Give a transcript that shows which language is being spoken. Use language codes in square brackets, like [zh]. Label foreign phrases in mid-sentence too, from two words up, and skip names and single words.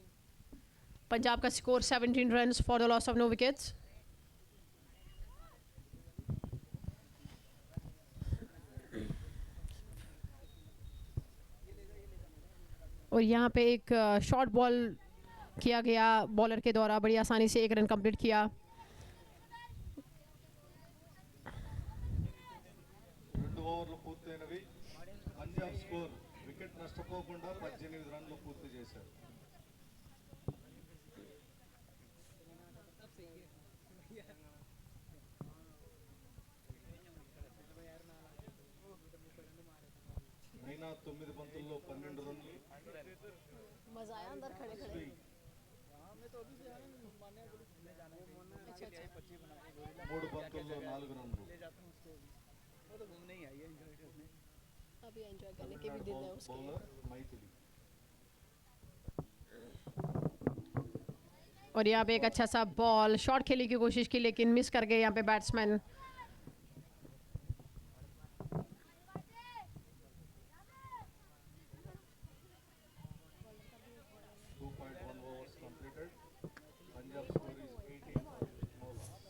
[en] पंजाब का score 17 runs for the loss of no wickets. [hi] और यहाँ पे एक [en] short ball [hi] किया गया बॉलर के द्वारा, बड़ी आसानी से एक रन कंप्लीट किया। [te] రెండు ఓవర్లు పూర్తయినవి. పంజాబ్ స్కోర్ వికెట్ నష్టపోకుండా 18 రన్లు పూర్తి చేశారు. मीना 9 బంతుల్లో 12 రన్లు. [hi] मजा आया अंदर खड़े खड़े। [te] మూడు బంతుల్లో 4 రన్లు. [hi] अभी एंजॉय करने के भी दिन है उसके। बॉलर मैथिली. और यहाँ पे एक अच्छा सा बॉल शॉट खेलने की कोशिश की, लेकिन मिस कर गए यहाँ पे बैट्समैन। [en] 2.1 overs completed. Punjab score is 18 no loss.